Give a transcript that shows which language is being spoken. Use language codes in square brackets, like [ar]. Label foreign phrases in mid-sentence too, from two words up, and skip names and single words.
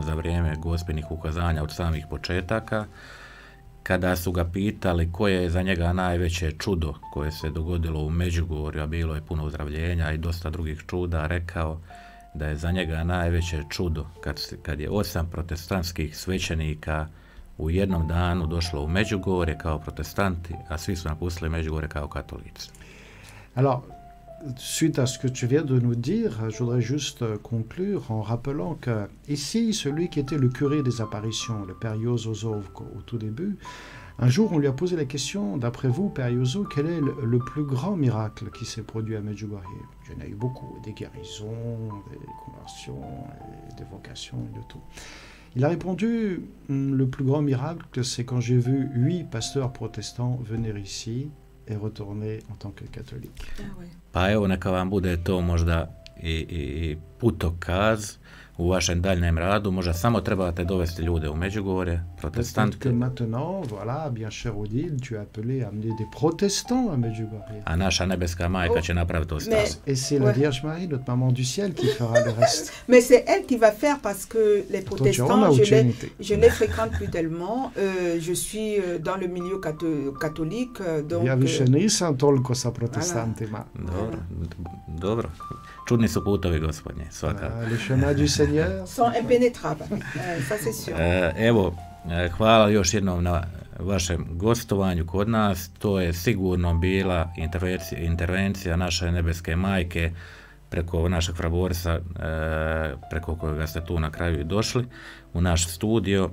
[hr] za vrijeme gospinih ukazanja od samih početaka, kada su ga pitali koje je za njega najveće čudo koje se dogodilo u Međugorju, a bilo je puno uzdravljenja i dosta drugih čuda, rekao da je za njega najveće čudo kad je 8 protestantskih svećenika u jednom danu došlo u Međugorje kao protestanti, a svi su napustili Međugorje kao katolici. [fr] Alors, suite à ce que tu viens de nous dire, je voudrais juste conclure en rappelant que ici, celui qui était le curé des apparitions, le père Jozo Zovko, au tout début, Un jour, on lui a posé la question, d'après vous, Père Jozo, quel est le plus grand miracle qui s'est produit à Medjugorje? Il y en a eu beaucoup, des guérisons, des conversions, des vocations et de tout. Il a répondu, le plus grand miracle, c'est quand j'ai vu 8 pasteurs protestants venir ici et retourner en tant que catholique. [hr] Pa evo, neka vam bude to možda i putokaz u vašem daljnjem radu, možda samo trebate dovesti ljude u Međugorje, protestante. [fr] Que maintenant, voilà, bien cher Odile, tu es appelé à amener des protestants à Medjugorje. [hr] A naša nebeska majka će napraviti to stvar. [fr] Et c'est la Vierge Marie, notre maman du ciel, qui fera le reste. Mais c'est elle qui va faire parce que les protestants, je les fréquente plus tellement. Je suis dans le milieu catholique. Donc, [hr] ja više nisam toliko sa protestantima. Dobro. Čudni su putovi Gospodnji, svakako. [fr] Les chemins du Seigneur sont impénétrables, ça c'est sûr. [hr] Evo, hvala još jednom na vašem gostovanju kod nas. To je sigurno bila intervencija naše nebeske majke preko našeg Fraborsa, preko kojega ste tu na kraju i došli u naš studio.